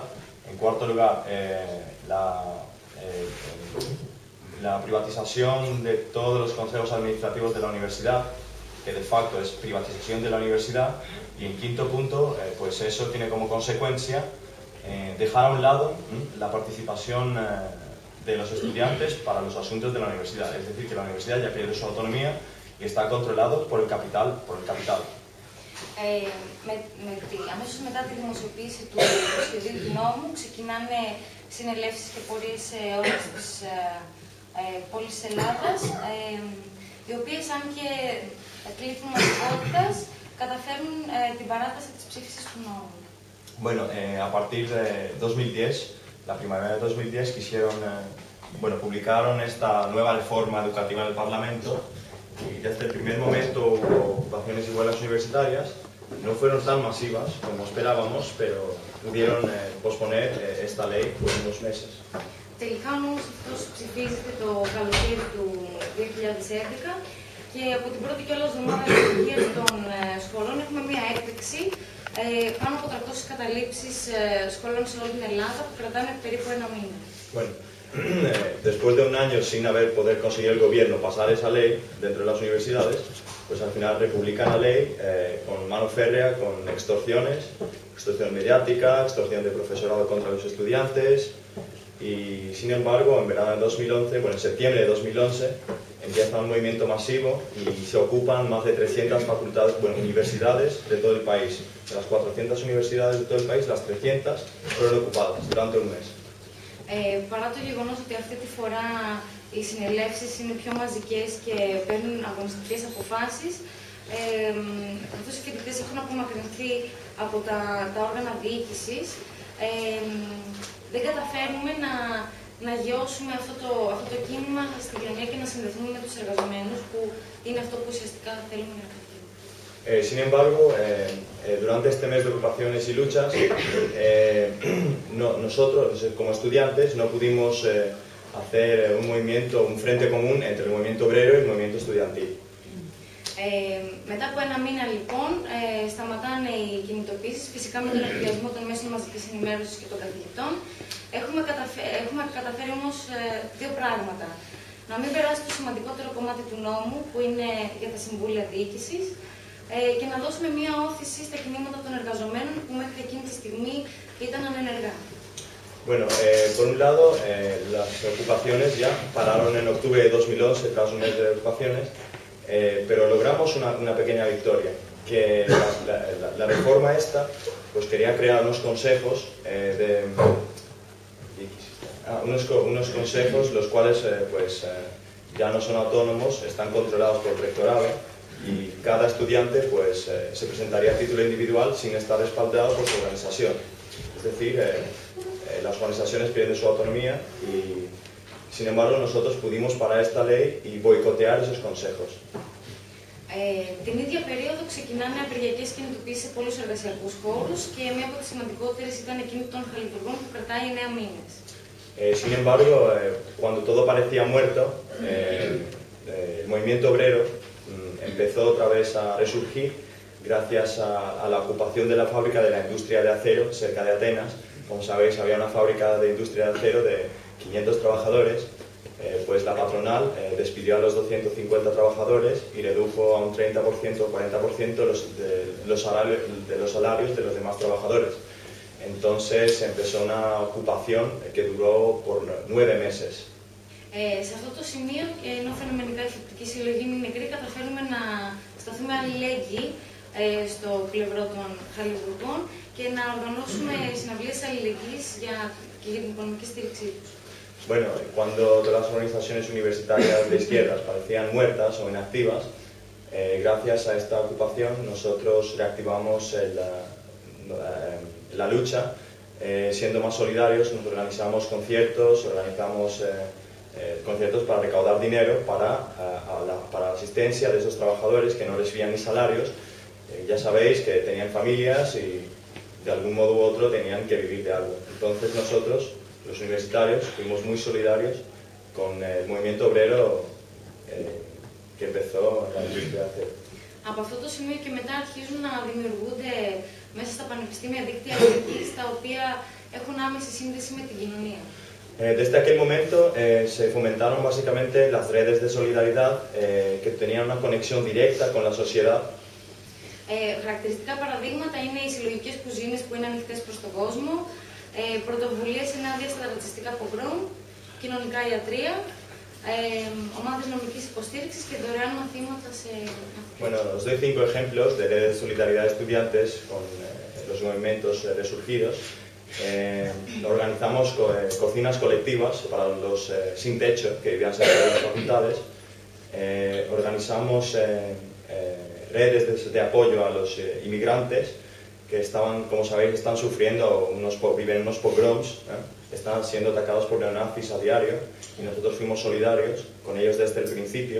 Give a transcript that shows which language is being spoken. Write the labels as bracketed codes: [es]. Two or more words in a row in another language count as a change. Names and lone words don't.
[es] En cuarto lugar, la privatización de todos los consejos administrativos de la universidad, que de facto es privatización de la universidad. Y en quinto punto, pues eso tiene como consecuencia dejar a un lado la participación de los estudiantes para los asuntos de la universidad. Es decir, que la universidad ya pierde su autonomía y está controlado por el capital. [el] Αμέσως μετά τη δημοσιοποίηση του σχεδίου του νόμου ξεκινάνε συνελεύσεις και πορείες σε όλες τις πόλεις της Ελλάδας, οι οποίες, αν και κλείθουν μαθηκότητας, καταφέρνουν την παράταση της ψήφισης του νόμου. [es] Bueno, a partir de 2010, la primavera de 2010, publicaron esta nueva reforma educativa del Parlamento, y desde el primer momento hubo ocupaciones y huelgas universitarias. No fueron tan masivas como esperábamos, pero pudieron posponer esta ley por unos meses. [el] Τελικά όμως αυτός ψηφίζεται το καλοκαίρι του 2011 και από την πρώτη κιόλας εβδομάδα λειτουργίας των σχολών έχουμε μία έκπληξη. Πάνω από 300 καταλήψεις σχολών σε όλη την Ελλάδα που κρατάνε περίπου ένα μήνα. [es] Bueno, después de un año sin poder conseguir el gobierno pasar esa ley dentro de las universidades, pues al final republican la ley con mano férrea, con extorsiones, extorsión mediática, extorsión de profesorado contra los estudiantes. Y sin embargo, en verano de 2011, en septiembre de 2011, empieza un movimiento masivo y se ocupan más de 300 universidades de todo el país. De las 400 universidades de todo el país, las 300 fueron ocupadas durante un mes. [el] Παρά το γεγονός ότι αυτή τη φορά οι συνελεύσεις είναι πιο μαζικές και παίρνουν αγωνιστικές αποφάσεις, καθώς οι φοιτητές έχουν απομακρυνθεί από τα όργανα διοίκησης, δεν καταφέρνουμε να γιώσουμε αυτό το κίνημα στην κοινωνία και να συνδεθούμε με τους εργαζομένους, που είναι αυτό που ουσιαστικά θέλουμε να κάνουμε. [es] Sin embargo, durante este mes de ocupaciones y luchas, nosotros como estudiantes no pudimos hacer un movimiento, un frente común entre el movimiento obrero y el movimiento estudiantil. [el] Μετά από ένα μήνα λοιπόν σταματάνε οι κινητοποίησεις, φυσικά με τον εκβιασμό των μέσων μαζικής ενημέρωσης και των καθηγητών. Έχουμε καταφέρει όμως δύο πράγματα. Να μην περάσει το σημαντικότερο κομμάτι του νόμου, που είναι για τα συμβούλια διοίκησης, και να δώσουμε μία όθηση στα κινήματα των εργαζομένων που μέχρι εκείνη τη στιγμή ήταν ανενεργά. [es] Bueno, por un lado, las ocupaciones ya pararon en octubre de 2011, tras un mes de ocupaciones, pero logramos una pequeña victoria, que la reforma esta pues quería crear unos consejos unos consejos los cuales ya no son autónomos, están controlados por el rectorado, y cada estudiante se presentaría a título individual sin estar respaldado por su organización. Es decir, las organizaciones pierden su autonomía y, sin embargo, nosotros pudimos parar esta ley y boicotear esos consejos. [el] Την ίδια περίοδο ξεκινάνε απεργιακές κινητοποίησεις σε πολλούς εργασιακούς χώρους και μία από τις σημαντικότερες ήταν εκείνη των χαλιβουργών που κρατάει 9 μήνες. [es] Sin embargo, cuando todo parecía muerto, el movimiento obrero empezó otra vez a resurgir gracias a la ocupación de la fábrica de la industria de acero cerca de Atenas. Como sabéis, había una fábrica de industria de acero de 500 trabajadores. Pues la patronal despidió a los 250 trabajadores y redujo a un 30% o 40% los salarios de los demás trabajadores. Entonces empezó una ocupación que duró por 9 meses. [el] Σε αυτό το σημείο, ενώ φαινομενικά η φοιτητική συλλογή είναι νεκρή, καταφέρουμε να σταθούμε αλληλέγγυοι στο πλευρό των χαλιβουργών και να οργανώσουμε συναυλίες αλληλεγγύης και για την οικονομική στήριξή τους. [es] Bueno, cuando todas las organizaciones universitarias de izquierdas parecían muertas o inactivas, gracias a esta ocupación nosotros reactivamos la lucha, siendo más solidarios. Nos organizamos conciertos, conciertos para recaudar dinero para la asistencia de esos trabajadores que no recibían ni salarios. Ya sabéis que tenían familias y de algún modo u otro tenían que vivir de algo. Entonces nosotros, los universitarios, fuimos muy solidarios con el movimiento obrero que empezó la industria de acero. [el] Από αυτό το σημείο και μετά αρχίζουν να δημιουργούνται μέσα στα πανεπιστήμια δίκτυα αλληλεγγύης, τα οποία έχουν άμεση σύνδεση με την κοινωνία. [es] Desde aquel momento se fomentaron básicamente las redes de solidaridad que tenían una conexión directa con la sociedad. [el] Χαρακτηριστικά παραδείγματα είναι οι συλλογικές κουζίνες που είναι ανοιχτές προς τον κόσμο, πρωτοβουλίες ενάντια στα ρατσιστικά πογκρόμ, κοινωνικά ιατρεία, ομάδες νομικής υποστήριξης και δωρεάν μαθήματα σε... [es] Bueno, os doy 5 ejemplos de redes de solidaridad de estudiantes con los movimientos resurgidos. Organizamos cocinas colectivas para los sin techo que vivían cerca de las facultades. Organizamos redes de apoyo a los inmigrantes que estaban, como sabéis, están sufriendo viven unos pogroms, están siendo atacados por neonazis a diario y nosotros fuimos solidarios con ellos desde el principio.